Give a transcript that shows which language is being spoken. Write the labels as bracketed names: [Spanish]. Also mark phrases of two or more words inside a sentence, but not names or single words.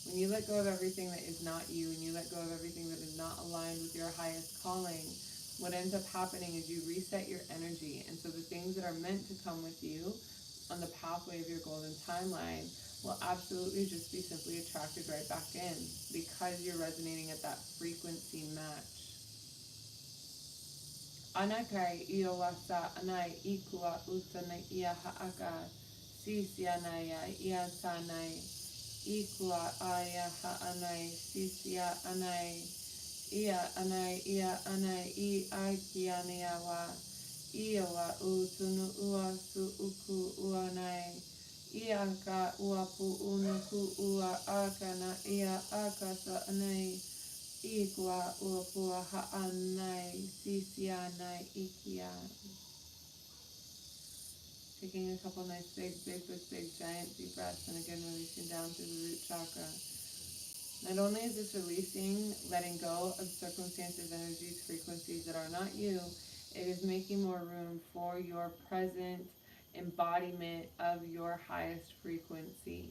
[English] When you let go of everything that is not you, and you let go of everything that is not aligned with your highest calling, what ends up happening is you reset your energy. And so the things that are meant to come with you on the pathway of your golden timeline will absolutely just be simply attracted right back in because you're resonating at that frequency match. Anakai ia wasa anai ikua utana ia haaka sisianaya ia tanai ikua aya haanai sisia anai ia anai I aikiania wa ia wa utunu ua su uku uanai ia ka uapu unuku ua akana ia akasa anai Igwa uapua ha'anai sisianai ikia. Taking a couple nice big giant deep breaths, and again releasing down through the root chakra. Not only is this releasing, letting go of circumstances, energies, frequencies that are not you, it is making more room for your present embodiment of your highest frequency.